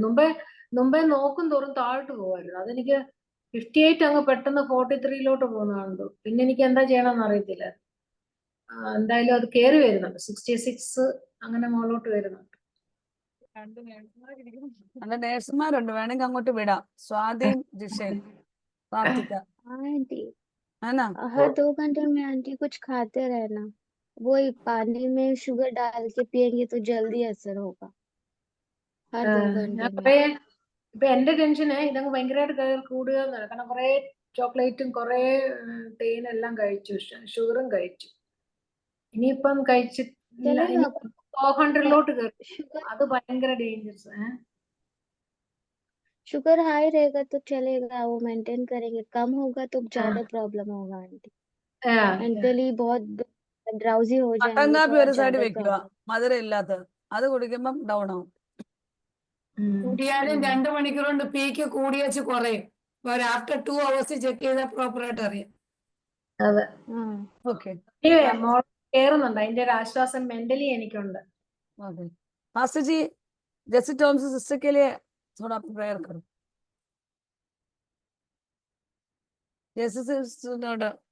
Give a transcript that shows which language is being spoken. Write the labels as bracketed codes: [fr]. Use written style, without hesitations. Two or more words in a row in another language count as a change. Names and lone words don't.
[ml] മുമ്പേ നോക്കും തോറും താഴോട്ട് പോകുമായിരുന്നു. അതെനിക്ക് 58 അങ്ങ് പെട്ടെന്ന് 43 പോകുന്നുണ്ട്. പിന്നെ എനിക്ക് എന്താ ചെയ്യണമെന്ന് അറിയത്തില്ല. എന്തായാലും അത് കേറി വരുന്നുണ്ട്. 66 അങ്ങനെ മുകളിലോട്ട് വരുന്നുണ്ട്. നല്ല നേഴ്സുമാരുണ്ട്, വേണമെങ്കിൽ അങ്ങോട്ട് വിടാം. സ്വാതിയും ജിഷയും പ്രാർത്ഥിക്കാം. [hi] आंटी हर 2 घंटे में आंटी कुछ खाते रहना, वो पानी में शुगर डाल के पियेंगे तो जल्दी असर होगा. हर 2 घंटे में. [ml] ഇപ്പൊ എന്റെ ടെൻഷന് ഇതങ്ങ് ഭയങ്കരമായിട്ട് കൂടുക എന്നാണ്. കാരണം കുറെ ചോക്ലേറ്റും കുറെ തേനും എല്ലാം കഴിച്ചു, ഷുഗറും കഴിച്ചു. ഇനിയിപ്പം കഴിച്ചിട്ടില്ല, 400 കയറി. അത് ഭയങ്കര ഡേഞ്ചറസ്. [hi] शुगर हाई रहेगा तो चलेगा, वो मेंटेन करेंगे. कम होगा तो ज्यादा प्रॉब्लम होगा आंटी. मेंटली बहुत ड्राउजी हो [ml] കട്ടൻ [hi] जाएंगे, [ml] കാപ്പി [hi] थोड़ा [ml] ഒരു സൈഡ് [hi] ज्यादा [ml] വെക്കുക, [hi] प्रॉब्लम. [ml] മധുരം ഇല്ലാത്തത്. അത് കുടിക്കുമ്പം ഡൗൺ ആവും. കൂടിയാലും 2 മണിക്കൂർ കൊണ്ട് പീക്ക് കൂടി വെച്ച് കുറയും. ഒരു [en] after 2 hours [ml] ചെക്ക് ചെയ്താൽ പ്രോപ്പർ ആയിട്ട് അറിയാം. അതെ, ഓക്കെ. കേറുന്നുണ്ട്. അതിന്റെ ഒരു ആശ്വാസം മെന്റലി എനിക്കുണ്ട്. [hi] मास्टर जी, जैसे [en] terms sister [hi] के लिए थोड़ा प्रेयर करो. जैसे सिस्टर